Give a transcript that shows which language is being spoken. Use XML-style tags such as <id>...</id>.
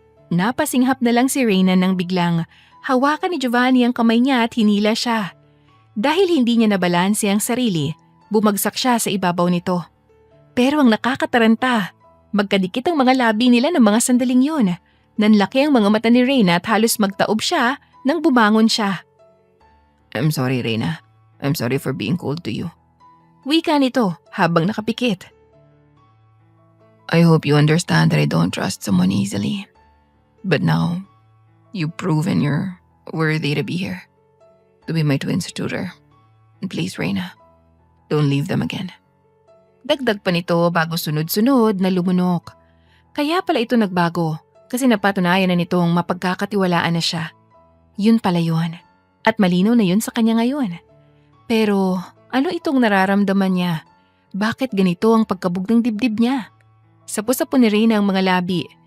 <tl>Napasinghap na lang si Reyna nang biglang hawakan ni Giovanni ang kamay niya at hinila siya. Dahil hindi niya nabalanse ang sarili, bumagsak siya sa ibabaw nito. Pero ang nakakataranta, magkadikit ang mga labi nila ng mga sandaling yun. Nanlaki ang mga mata ni Reyna at halos magtaob siya nang bumangon siya.</tl> <en>I'm sorry, Reyna. I'm sorry for being cold to you.</en> <tl>Wika nito habang nakapikit.</tl> <en>I hope you understand that I don't trust someone easily. But now, you've proven you're worthy to be here. To be my twin tutor. And please, Reyna, don't leave them again.</en> <tl>Dagdag pa nito bago sunod-sunod na lumunok. Kaya pala ito nagbago kasi napatunayan na nitong mapagkakatiwalaan na siya. Yun pala yun. At malinaw na yun sa kanya ngayon. Pero ano itong nararamdaman niya? Bakit ganito ang pagkabog ng dibdib niya? Sapo-sapo ni Reyna ang mga labi.</tl>